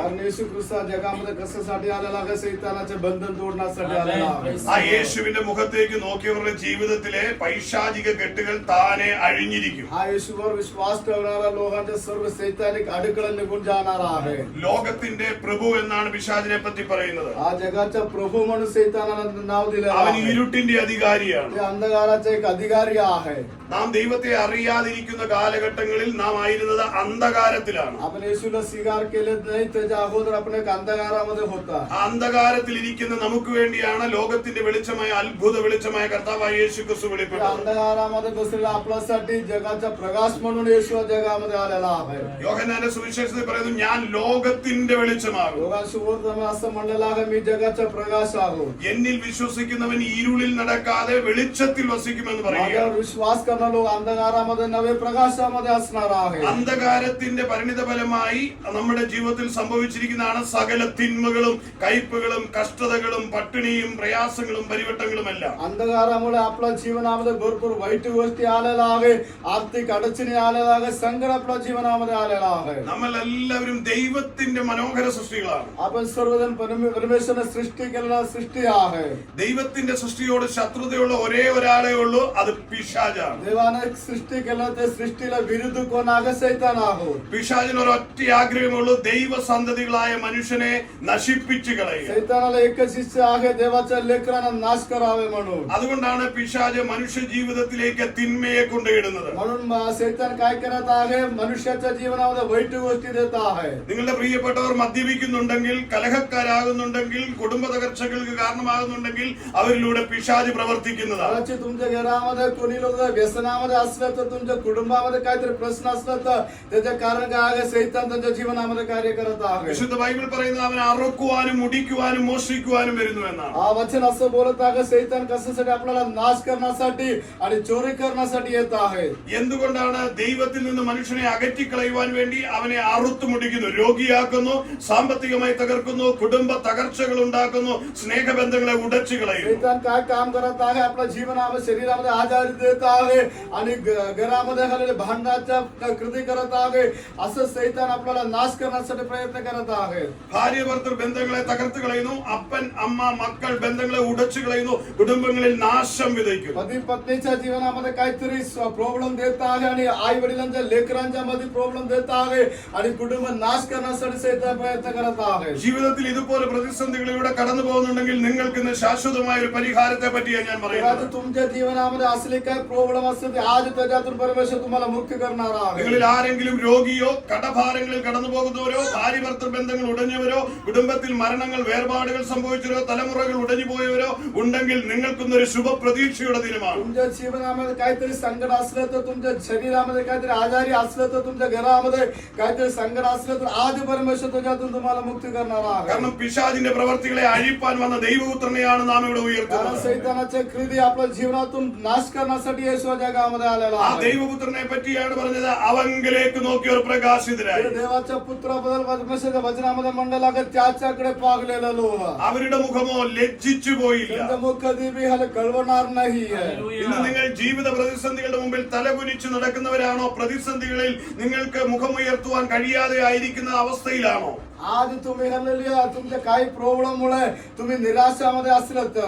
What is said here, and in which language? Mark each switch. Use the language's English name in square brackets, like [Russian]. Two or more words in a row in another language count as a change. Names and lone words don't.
[Marathi] कारण येशू ख्रिस्त जगामध्ये कशासाठी आलेला आहे? सैतानाचे बंधन तोडण्यासाठी आलेला आहे. [Malayalam] ആ യേശുവിന്റെ മുഖത്തേക്ക് നോക്കിയവരുടെ ജീവിതത്തിലെ പൈശാചിക കെട്ടുകൾ താനെ അഴിഞ്ഞിരിക്കും. [Marathi] हा येशूवर विश्वास ठेवणाऱ्या लोकांचे सर्व सैतानिक अडकळं निघून जाणार आहे. [Malayalam] ലോകത്തിന്റെ പ്രഭു എന്നാണ് പിശാചിനെ പറ്റി പറയുന്നത്. [Marathi] हा जगाचा प्रभू म्हणून सैतानाला नाव दिलेलं [Malayalam] അവൻ [Marathi] आहे. [Malayalam] ഇരുട്ടിന്റെ അധികാരിയാണ്. [Marathi] ते अंधकाराचा एक अधिकारी आहे. [Malayalam] നാം ദൈവത്തെ അറിയാതിരിക്കുന്ന കാലഘട്ടങ്ങളിൽ നാം ആയിരുന്നത് അന്ധകാരത്തിലാണ്. [Marathi] आपण येशूला स्वीकार केले नाही त्याच्या अगोदर आपण एक अंधकारामध्ये होता. [Malayalam] ആ അന്ധകാരത്തിൽ ഇരിക്കുന്ന നമുക്ക് വേണ്ടിയാണ് ലോകത്തിന്റെ വെളിച്ചമായ അത്ഭുത വെളിച്ചമായ കർത്താവായ യേശു ക്രിസ്തു [Marathi] त्या [Malayalam] വെളിപ്പെട്ടത്. [Marathi] अंधकारामध्ये बसलेला आपल्यासाठी जगाचा प्रकाश म्हणून येशू जगामध्ये आलेला आहे. [Malayalam] യോഹന്നാന്റെ സുവിശേഷത്തിൽ പറയുന്നു, ഞാൻ ലോകത്തിന്റെ വെളിച്ചമാകും. [Marathi] लोकांसोबत असं म्हणलेलं आहे, मी जगाचा प्रकाश आहो. [Malayalam] എന്നിൽ വിശ്വസിക്കുന്നവൻ ഇരുളിൽ നടക്കാതെ വെളിച്ചത്തിൽ വസിക്കുമെന്ന് പറയുക. [Marathi] माझ्यावर विश्वास करणारे लोक अंधकारामध्ये नव्हे प्रकाशामध्ये असणार आहे. [Malayalam] അന്ധകാരത്തിന്റെ പരിണിതഫലമായി നമ്മുടെ ജീവിതത്തിൽ സംഭവിച്ചിരിക്കുന്നതാണ് സകല തിന്മകളും കയ്പുകളും കഷ്ടതകളും പട്ടിണിയും പ്രയാസങ്ങളും പരിവട്ടങ്ങളുമെല്ലാം. [Marathi] अंधकारामुळे आपल्या जीवनामध्ये भरपूर वाईट गोष्टी आलेल्या आहे, आर्थिक अडचणी आलेल्या आहे, संकट आपल्या जीवनामध्ये आलेला आहे. [Malayalam] നമ്മൾ എല്ലാവരും എല്ലാവരും ദൈവത്തിന്റെ മനോഹര സൃഷ്ടികളാണ്. [Marathi] आपण सर्वजण परमेश्वरने सृष्टी केलेला सृष्टी आहे. [Malayalam] ദൈവത്തിന്റെ സൃഷ്ടിയോട് ശത്രുതയുള്ള ഒരേ ഒരാളേ ഉള്ളൂ, അത് പിശാചാണ്. [Marathi] देवाने सृष्टी केलं ते सृष्टीला विरुद्ध कोण आहे? सैतान आहे. [Malayalam] പിശാചിന് ഒരൊറ്റ ആഗ്രഹമുള്ളൂ, ദൈവസന്തതികളായ മനുഷ്യനെ നശിപ്പിച്ചു കളയുക. [Marathi] सैतानाला एकच इच्छा आहे, देवाच्या लेकरांना नाश करावे म्हणून. [Malayalam] അതുകൊണ്ടാണ് പിശാച് മനുഷ്യ ജീവിതത്തിലേക്ക് തിന്മയെ കൊണ്ടുയിടുന്നത്. [Marathi] म्हणून सैतान काय करत आहे? मनुष्याच्या जीवनामध्ये वाईट गोष्टी देत आहे. [Malayalam] നിങ്ങളുടെ പ്രിയപ്പെട്ടവർ മദ്യപിക്കുന്നുണ്ടെങ്കിൽ, കലഹക്കാരാകുന്നുണ്ടെങ്കിൽ, കുടുംബ തകർച്ചകൾക്ക് കാരണമാകുന്നുണ്ടെങ്കിൽ അവരിലൂടെ പിശാച് പ്രവർത്തിക്കുന്നതാണ്. [Marathi] कदाचित तुमच्या घरामध्ये कोणी लोक व्यसनामध्ये असलं तर, तुमच्या कुटुंबामध्ये काहीतरी प्रश्न असला तर त्याचे कारण काय आहे? सैतान त्यांच्या जीवनामध्ये कार्य करत आहे. [Malayalam] വിശുദ്ധ ബൈബിൾ പറയുന്നത് അവൻ അറുക്കുവാനും മുടിക്കുവാനും മോഷ്ടിക്കുവാനും വരുന്നു എന്നാണ്. [Marathi] हा वचन असं बोलत आहे, सैतान कशासाठी? आपल्याला नाश करण्यासाठी आणि चोरी करण्यासाठी येत आहे. [Malayalam] എന്തുകൊണ്ടാണ്? ദൈവത്തിൽ നിന്ന് മനുഷ്യനെ അകറ്റിക്കളയുവാൻ വേണ്ടി അവനെ അറുത്തു മുടിക്കുന്നു, രോഗിയാക്കുന്നു, സാമ്പത്തികമായി തകർക്കുന്നു, കുടുംബ തകർച്ചകൾ ഉണ്ടാക്കുന്നു, സ്നേഹബന്ധങ്ങളെ ഉടച്ചു കളയുന്നു. [Marathi] सैतान काय काम करत आहे? आपल्या जीवनामध्ये, शरीरामध्ये आजारी देत आहे आणि घरामध्ये झालेले भांडणाच्या कृती करत आहे. असं सैतान आपल्याला नाश करण्यासाठी प्रयत्न करत आहे. [Malayalam] ഭാര്യ ഭർത്തൃ ബന്ധങ്ങളെ തകർത്ത് കളയുന്നു, അപ്പൻ അമ്മ മക്കൾ ബന്ധങ്ങളെ ഉടച്ചു കളയുന്നു, കുടുംബങ്ങളിൽ നാശം വിതയ്ക്കുന്നു. [Marathi] पती पत्नीच्या जीवनामध्ये काहीतरी प्रॉब्लेम देत आहे आणि आई वडिलांच्या लेकरांच्या मध्ये प्रॉब्लेम देत आहे आणि कुटुंब नाश करण्यासाठी सैतान प्रयत्न करत आहे. [Malayalam] ജീവിതത്തിൽ ഇതുപോലെ പ്രതിസന്ധികളിലൂടെ കടന്നു പോകുന്നുണ്ടെങ്കിൽ നിങ്ങൾക്ക് ഇന്ന് ശാശ്വതമായ ഒരു പരിഹാരത്തെ പറ്റിയാണ് ഞാൻ പറയുന്നത്. [Marathi] तुमच्या जीवनामध्ये असले काय प्रॉब्लेम असते ते आज त्याच्यातून परमेश्वर तुम्हाला मुक्त करणार आहे. [Malayalam] നിങ്ങളിൽ ആരെങ്കിലും രോഗിയോ കടഭാരങ്ങളിൽ കടന്നു പോകുന്നവരോ, ഭാര്യ ഭർത്തൃ ബന്ധങ്ങൾ ഉടഞ്ഞവരോ, കുടുംബത്തിൽ മരണങ്ങൾ വേർപാടുകൾ സംഭവിച്ചവരോ, തലമുറകൾ ഉടഞ്ഞു പോയവരോ ഉണ്ടെങ്കിൽ നിങ്ങൾക്കൊന്നൊരു ശുഭപ്രതീക്ഷയുടെ ദിനമാണ്. [Marathi] तुमच्या जीवनामध्ये काहीतरी संकट असलं तर, तुमच्या शरीरामध्ये काहीतरी आजारी असलं तर, तुमच्या घरामध्ये काहीतरी संकट असलं तर आज परमेश्वर त्याच्यातून तुम्हाला मुक्ती करणार आहे. [Malayalam] കാരണം പിശാചിന്റെ പ്രവർത്തികളെ അഴിപ്പാൻ വന്ന ദൈവപുത്രനെയാണ് നാം ഇവിടെ [Marathi] कारण [Malayalam] ഉയർത്തുന്നത്. [Marathi] सैतानाच्या कृती आपल्या जीवनातून नाश करण्यासाठी येशू जगामध्ये आलेला [Malayalam] ആ [Marathi] आहे. [Malayalam] ദൈവപുത്രനെ പറ്റിയാണ് പറഞ്ഞത്, അവങ്കിലേക്ക് നോക്കിയവർ പ്രകാശിതരായി. [Marathi] देवाच्या पुत्राबद्दल परमेश्वराच्या वचनामध्ये म्हणलं लागत, त्याच्याकडे पागलेलं लोह. [Malayalam] അവരുടെ മുഖമോ ലജ്ജിച്ചു പോയില്ല. [Marathi] त्यांचं मुख कधी बी ह्याला कळवणार नाही. [Malayalam] ഇന്ന് നിങ്ങൾ ജീവിത പ്രതിസന്ധികളുടെ മുമ്പിൽ തലകുനിച്ച് നടക്കുന്നവരാണോ? പ്രതിസന്ധികളിൽ നിങ്ങൾക്ക് മുഖമുയർത്തുവാൻ കഴിയാതെ ആയിരിക്കുന്ന അവസ്ഥയിലാണോ? [Marathi] आज तुम्ही हल्लेल्या तुमच्या काही प्रॉब्लेम मुळे तुम्ही निराशामध्ये असलं तर,